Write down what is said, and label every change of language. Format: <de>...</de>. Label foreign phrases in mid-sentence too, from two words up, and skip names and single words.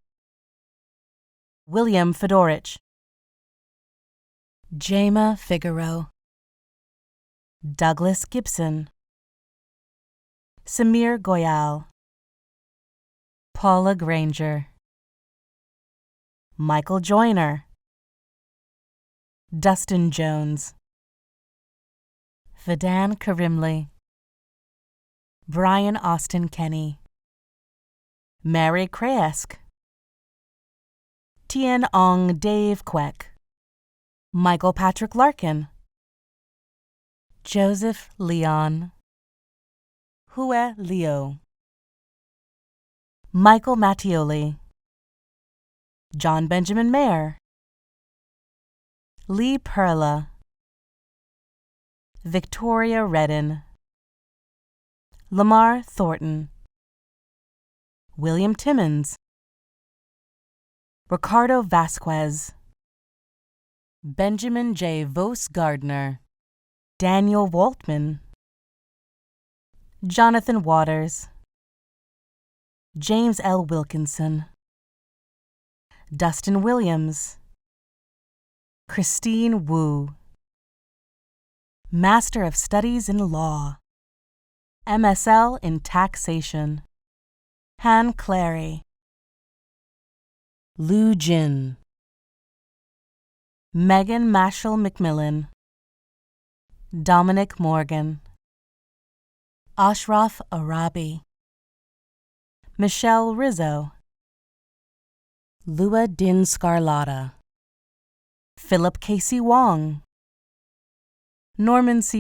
<en>William Fedorich, Jama Figaro, Douglas Gibson, Samir Goyal, Paula Granger, Michael Joyner, Dustin Jones, Vadan Karimli, Brian Austin Kenny, Mary Kraesk, Tien Ong Dave Queck, Michael Patrick Larkin, Joseph Leon, Hue Leo, Michael Mattioli, John Benjamin Mayer, Lee Perla, Victoria Redden, Lamar Thornton, William Timmons, Ricardo Vasquez, Benjamin J. Vos Gardner, Daniel Waltman, Jonathan Waters, James L. Wilkinson, Dustin Williams, Christine Wu, Master of Studies in Law, MSL in Taxation, Han Clary, Lu Jin, Megan Mashal McMillan, Dominic Morgan, Ashraf Arabi, Michelle Rizzo, Lua Din Scarlata, Philip Casey Wong, Norman C.</en>